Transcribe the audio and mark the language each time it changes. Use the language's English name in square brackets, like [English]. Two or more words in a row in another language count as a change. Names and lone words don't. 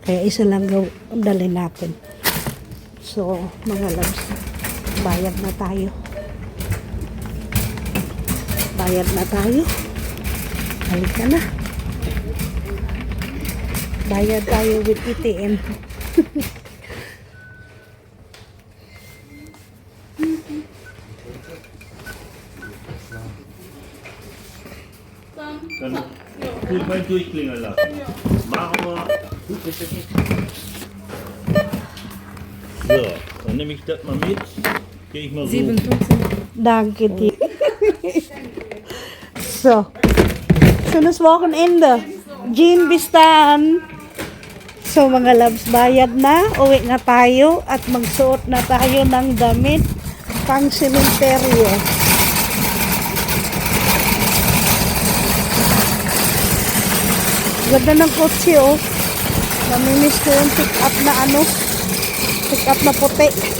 [Filipino] Kaya isa lang dali natin. So, mga loves, bayad na tayo. Bayad na tayo. Halika na. Bayad tayo with ATM. [German] Dann will ich mal durchklingeln lassen. Machen wir. So, dann nehme ich das mal mit. Gehe ich mal so. Danke dir. So. Schönes Wochenende. Jean, bis dann. [Filipino] So mga loves, bayad na. Uwi na tayo at magsuot na tayo ng damit pang sementeryo. Ganda ng kotse, oh. Namimiss ko yung [English] pick up [Filipino] na puti.